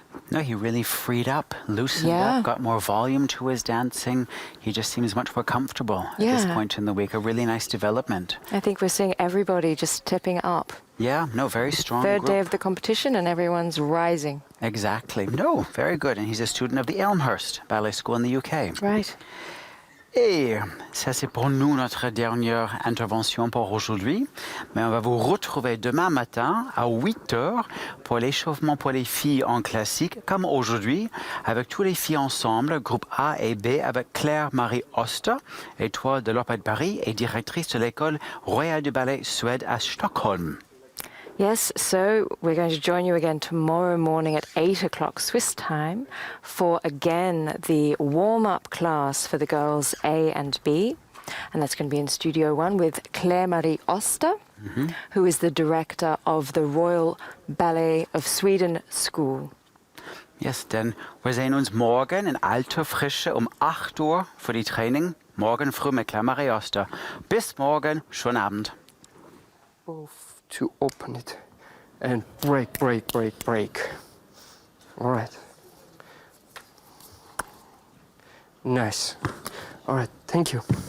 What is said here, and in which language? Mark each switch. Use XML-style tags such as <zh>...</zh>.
<en>No, he really freed up, loosened up, got more volume to his dancing. He just seems much more comfortable at this point in the week. A really nice development. I think we're seeing everybody just stepping up. Yeah, no, very strong Third group. day of the competition and everyone's rising. Exactly. No, very good. And he's a student of the Elmhurst Ballet School in the UK. Right.</en> <fr>Et ça, c'est pour nous notre dernière intervention pour aujourd'hui. Mais on va vous retrouver demain matin à 8 heures pour l'échauffement pour les filles en classique, comme aujourd'hui, avec tous les filles ensemble, groupe A et B, avec Claire-Marie Oster, étoile de l'Opéra de Paris et directrice de l'école royale du ballet Suède à Stockholm.</fr> <en>Yes, so we're going to join you again tomorrow morning at 8 o'clock Swiss time for, again, the warm-up class for the girls A and B. And that's going to be in Studio 1 with Claire-Marie Oster, who is the director of the Royal Ballet of Sweden School. Yes,</en> <de>denn wir sehen uns morgen in alter Frische 8 Uhr für die Training. Morgen früh mit Claire-Marie Oster. Bis morgen, schönen Abend.</de> <en>Both to open it and break, break, break, break. All right. Nice. All right, thank you.</en>